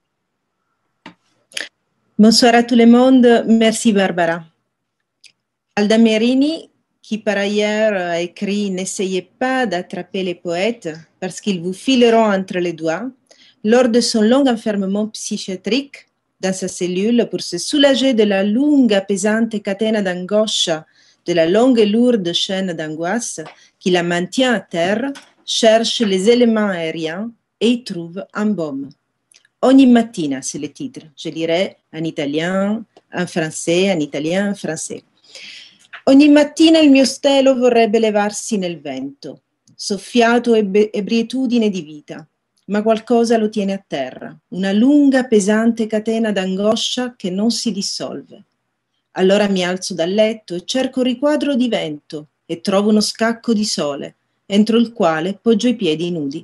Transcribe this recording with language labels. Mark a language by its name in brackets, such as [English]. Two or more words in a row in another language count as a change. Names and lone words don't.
[French] Bonsoir à tout le monde, merci Barbara. Alda Merini, qui par ailleurs a écrit « N'essayez pas d'attraper les poètes parce qu'ils vous fileront entre les doigts », lors de son long enfermement psychiatrique dans sa cellule pour se soulager de la [Italian] lunga pesante catena d'angoscia, [French] de la longue et lourde chaîne d'angoisse qui la maintient à terre, cherche les éléments aériens et y trouve un baume. [Italian] Ogni mattina, [French] c'est le titre. Je lirai en italien, en français, en italien, en français. [Italian] Ogni mattina il mio stelo vorrebbe levarsi nel vento, soffiato ebrietudine di vita, ma qualcosa lo tiene a terra, una lunga pesante catena d'angoscia che non si dissolve. Allora mi alzo dal letto e cerco un riquadro di vento e trovo uno scacco di sole, entro il quale poggio i piedi nudi.